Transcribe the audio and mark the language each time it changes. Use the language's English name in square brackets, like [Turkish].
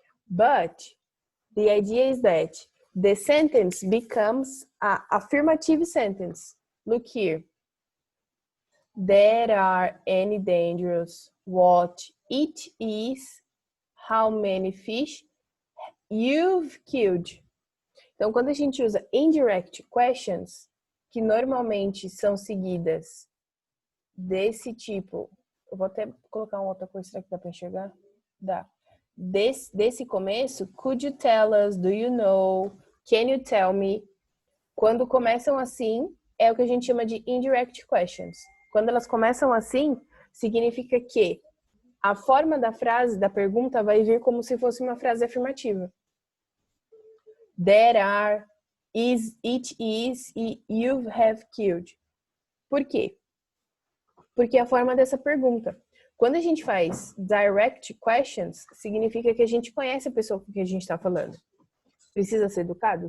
[English] But the idea is that the sentence becomes an affirmative sentence. Look here. There are any dangers, what it is, how many fish you've killed. [Portuguese] Então, quando a gente usa indirect questions, que normalmente são seguidas desse tipo, eu vou até colocar uma outra cor, será que dá para enxergar? Dá. Desse começo, [English] could you tell us, do you know, can you tell me? [Portuguese] Quando começam assim, é o que a gente chama de indirect questions. Quando elas começam assim, significa que a forma da frase, da pergunta, vai vir como se fosse uma frase afirmativa. [English] There are, is, it is e you have killed. [Portuguese] Por quê? Porque é a forma dessa pergunta. Quando a gente faz direct questions, significa que a gente conhece a pessoa com quem a gente está falando. Precisa ser educado?